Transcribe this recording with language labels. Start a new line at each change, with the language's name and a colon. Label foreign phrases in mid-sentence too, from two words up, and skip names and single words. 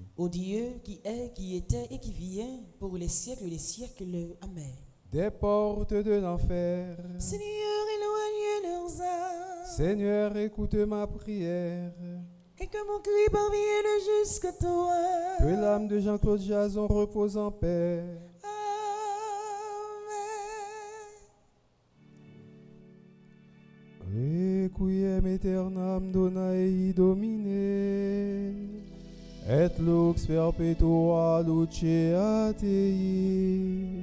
French: Ô Dieu qui est, qui était et qui vient, pour les siècles des siècles. Amen. Des portes de l'enfer, Seigneur, éloigne leurs âmes, Seigneur, écoute ma prière. et que mon cri parvienne jusqu'à toi. Que l'âme de Jean-Claude Jason repose en paix. Amen.
Latin: Requiem aeternam dona ei Domine, et lux perpetua luceat ei.